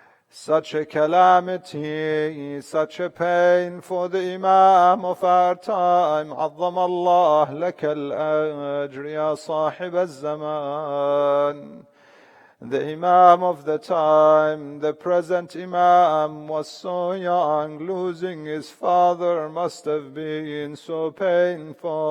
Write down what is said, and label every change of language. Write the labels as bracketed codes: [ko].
[en] Such a calamity, such a pain for the Imam of our time. [ar] عظم الله لك الأجر يا صاحب الزمان. [en] The Imam of the time, the present Imam, was so young. Losing his father must have been so painful.